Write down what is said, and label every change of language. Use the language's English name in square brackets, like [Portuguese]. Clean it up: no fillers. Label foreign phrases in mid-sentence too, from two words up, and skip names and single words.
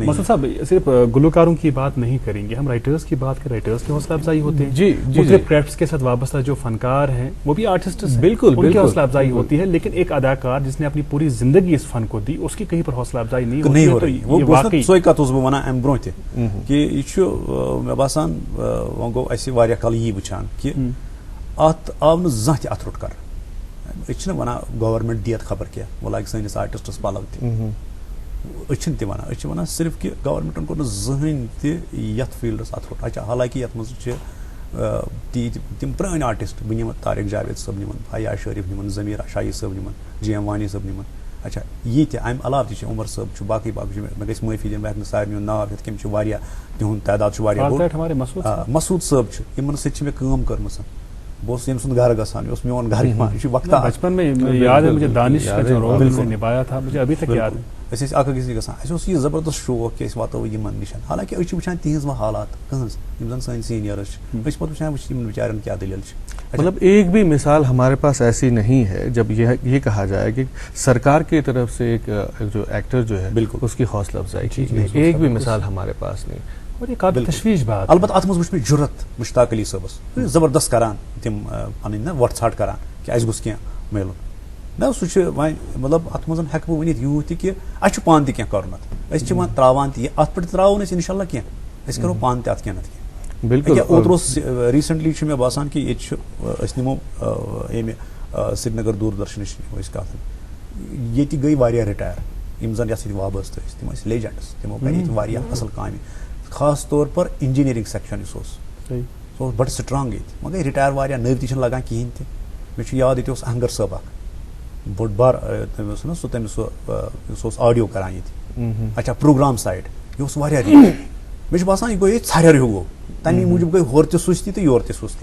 [Urdu] مسعود صاحب صرف گلوکاروں کی بات نہیں کریں گے, ہم رائٹرز کی بات کریں, رائٹرز کی حوصلہ افزائی ہوتے ہیں. جی مختلف کرافٹس کے ساتھ وابستہ جو فنکار ہیں وہ بھی آرٹسٹ ہیں, بالکل ان کی حوصلہ افزائی ہوتی ہے. لیکن ایک اداکار جس نے اپنی پوری زندگی اس فن کو دی اس کی کہیں پر حوصلہ افزائی نہیں ہوتی. [Kashmiri] وہ واقعی سوئی کت اوسُس بہٕ ونان امہِ برونٛہہ تہِ کہ یہ چھُ مےٚ باسان وۄنۍ گوٚو اَسہِ واریاہ کال یی وٕچھان کہ اتھ آو نہٕ زانٛہہ تہِ اتھ روٚٹ کرنہٕ. أسۍ چھِنہٕ ونان گورمنٹ دِیَتھ خبر کینٛہہ وۄنۍ لگہِ سٲنِس آرٹسٹس پلو تہِ, أسۍ چھِنہٕ تہِ ونان. أسۍ چھِ ونان صرف کہ گورمنٹن کوٚر نہٕ زٕہٕنۍ تہِ یتھ فیٖلڈس اتھ روٚٹ. اچھا حالانکہ یتھ منٛز چھِ تِم پرٛٲنۍ آرٹسٹ, بہٕ نِمہٕ طارق جاوید صٲب نِمن, فیاض شریف نِمن, ضمیٖر شاہی صٲب نِمن, جی ایم وانی صٲب نِمن. اچھا یہ تہِ امہِ علاوٕ تہِ چھِ عمر صٲب چھُ باقٕے باقٕے چھِ, مےٚ گژھِ معٲفی دِنۍ بہٕ ہٮ۪کہٕ نہٕ سارنٕے ہُنٛد ناو ہٮ۪تھ کینٛہہ, چھِ واریاہ تِہُنٛد تعداد چھُ واریاہ بوٚڑ. مسعود صٲب چھُ, یِمن سۭتۍ چھِ مےٚ کٲم کٔرمٕژ. بہٕ اوسُس ییٚمہِ سُنٛد گرٕ گژھان, یہِ اوس میون گرٕ یِوان, یہِ چھُ وقتہ. [Urdu] بچپن میں یاد ہے مجھے دانش کا جو رول انہوں نے نبھایا تھا مجھے ابھی تک یاد ہے. [Kashmiri] أسۍ ٲسۍ اکھ أکِس نِش گژھان, اَسہِ اوس یہِ زبردست شوق کہِ أسۍ واتو یِمن نِش. حالانکہِ أسۍ چھِ وٕچھان تِہنٛز وۄنۍ حالات کٕہٕنٛز یِم زن سٲنۍ سیٖنیٲرٕز چھِ, أسۍ چھِ پتہٕ وٕچھان یِمن بِچارٮ۪ن کیٛاہ دٔلیٖل چھِ. [Urdu] مطلب ایک بھی مثال ہمارے پاس ایسی نہیں ہے جب یہ کہا جائے کہ سرکار کی طرف سے ایک جو ایکٹر جو ہے بالکل اس کی حوصلہ افزائی کی جائے, ایک بھی مثال ہمارے پاس نہیں. اور یہ قابل تشویش بات. [Kashmiri] البتہ اتھ منٛز وٕچھ مےٚ جُرت مشتاق علی صٲبس, زبردست کران تِم پنٕنۍ نا وۄٹھ ژھانٛڈ کران کہِ اَسہِ گوٚژھ کینٛہہ میلُن. نہ سُہ چھُ وۄنۍ مطلب اتھ منٛز ہٮ۪کہٕ بہٕ ؤنِتھ یوٗت تہِ کہِ اَسہِ چھُ پانہٕ تہِ کینٛہہ کرُن اتھ. أسۍ چھِ وۄنۍ تراوان تہِ اتھ پٮ۪ٹھ تراوو نہٕ أسۍ انشاء اللہ کینٛہہ, أسۍ کرو پانہٕ تہِ اتھ کینٛہہ نتہٕ کینٛہہ. بالکل. اوترٕ اوس ریٖسنٹلی چھُ مےٚ باسان کہِ ییٚتہِ چھُ أسۍ نِمو ییٚمہِ سرینگر دوٗردرشنٕچ نِمو أسۍ کتھ, ییٚتہِ گٔے واریاہ رِٹایر یِم زن یتھ سۭتۍ وابستہٕ ٲسۍ, تِم ٲسۍ لیجنڈس, تِمو کرِ ییٚتہِ واریاہ اصل کامہِ, خاص طور پر [English] engineering section [Kashmiri] یُس اوس سُہ اوس بڑٕ سٹرانگ ییٚتہِ. وۄنۍ گٔے رِٹایر واریاہ, نٔوۍ تہِ چھِنہٕ لگان کِہینۍ تہِ. مےٚ چھُ یاد ییٚتہِ اوس اہنگر صٲب اکھ بوٚڑ بار, تٔمِس اوس نا سُہ تٔمِس سُہ اوس آڈیو کران ییٚتہِ. اچھا [English] program side [Kashmiri] یہِ اوس واریاہ ریٹ. مےٚ چھُ باسان یہِ گوٚو ییٚتہِ ژھریر ہیوٗ گوٚو, تمی موٗجوٗب گٔے ہورٕ تہِ سُستی تہٕ یورٕ تہِ سُستی.